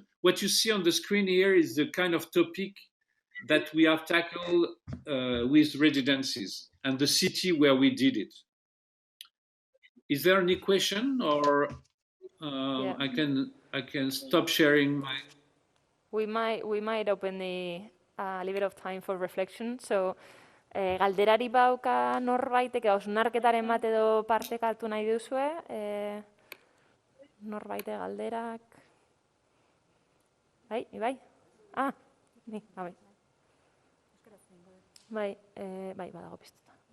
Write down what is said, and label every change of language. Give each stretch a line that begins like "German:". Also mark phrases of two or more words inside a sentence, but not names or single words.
English: What you see on the screen here is the kind of topic that we have tackled with residencies and the city where we did it. Is there any question, or Yeah. I can stop sharing my. We might open a little bit of time for reflection. So,
Basque: galderari bauka norbaitek hausnarketaren bat edo parte hartu nahi duzue? Norbaite galderak. Bai? Ah, ni, bai. Bai, badago piztuta.